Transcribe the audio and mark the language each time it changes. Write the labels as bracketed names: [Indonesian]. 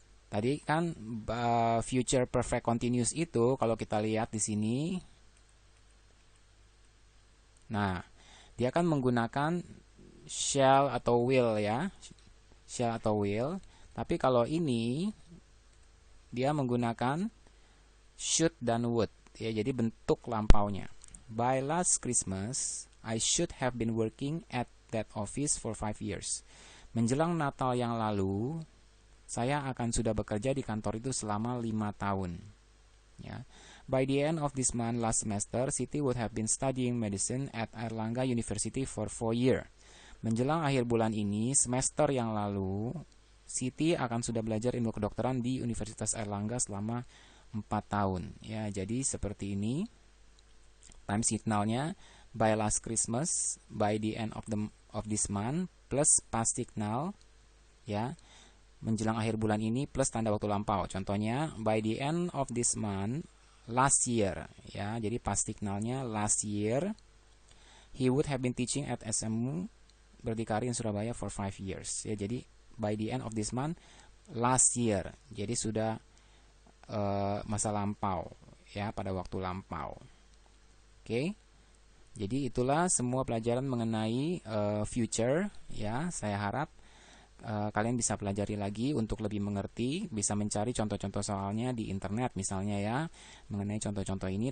[Indonesian] Tadi kan future perfect continuous itu kalau kita lihat di sini, nah, dia akan menggunakan shall atau will, ya. Shall atau will. Tapi kalau ini dia menggunakan should dan would, ya. Jadi bentuk lampaunya. [English] By last Christmas, I should have been working at that office for 5 years. [Indonesian] Menjelang Natal yang lalu, saya akan sudah bekerja di kantor itu selama 5 tahun. Ya. [English] By the end of this month last semester, Siti would have been studying medicine at Airlangga University for 4 years. [Indonesian] Menjelang akhir bulan ini, semester yang lalu, Siti akan sudah belajar ilmu kedokteran di Universitas Airlangga selama 4 tahun. Ya, jadi seperti ini. [English] Time signalnya by last Christmas, by the end of this month plus past signal, ya. [Indonesian] Menjelang akhir bulan ini plus tanda waktu lampau. Contohnya [English] by the end of this month last year, [Indonesian] ya. [English] Jadi past signalnya last year he would have been teaching at SMU Berdikari in Surabaya for 5 years. Ya, jadi by the end of this month last year. [Indonesian] Jadi sudah masa lampau, ya, pada waktu lampau. Oke. Jadi itulah semua pelajaran mengenai future, ya. Saya harap kalian bisa pelajari lagi untuk lebih mengerti, bisa mencari contoh-contoh soalnya di internet misalnya, ya, mengenai contoh-contoh ini.